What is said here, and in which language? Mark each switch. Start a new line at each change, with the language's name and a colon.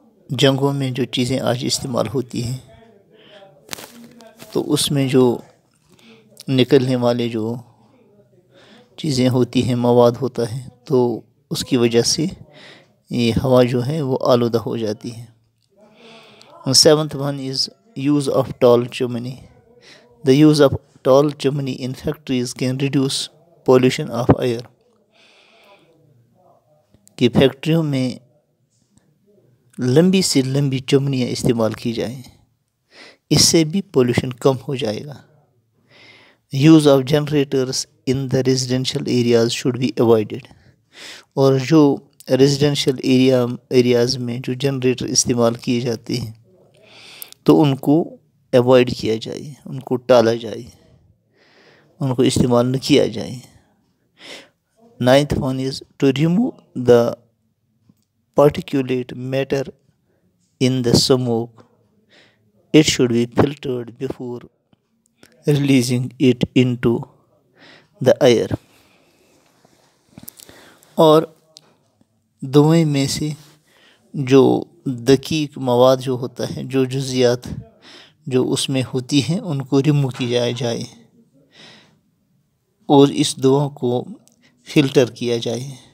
Urdu: جنگوں میں جو چیزیں آج استعمال ہوتی ہیں تو اس میں جو نکلنے والے جو چیزیں ہوتی ہیں، مواد ہوتا ہے، تو اس کی وجہ سے یہ ہوا جو ہے وہ آلودہ ہو جاتی ہے۔
English: Seventh one is use of tall chimney. The use of tall chimney in factories can reduce pollution of air.
Urdu: کہ فیکٹریوں میں لمبی سے لمبی چمنیاں استعمال کی جائیں، اس سے بھی پولوشن کم ہو جائے گا.
English: Use of generators in the residential areas should be avoided.
Urdu: اور جو ریزیڈینشیل ایریاز میں جو جنریٹر استعمال کیے جاتے ہیں تو ان کو اوائڈ کیا جائے، ان کو ٹالا جائے، ان کو استعمال نہ کیا جائے.
English: 9th one is to remove the particulate matter in the smoke. It should be filtered before releasing it into the air.
Urdu: اور دھوئیں میں سے جو دقیق مواد جو ہوتا ہے، جو جزیات جو اس میں ہوتی ہیں، ان کو ریموو کیا جائے اور اس دھواں کو فلٹر کیا جائے.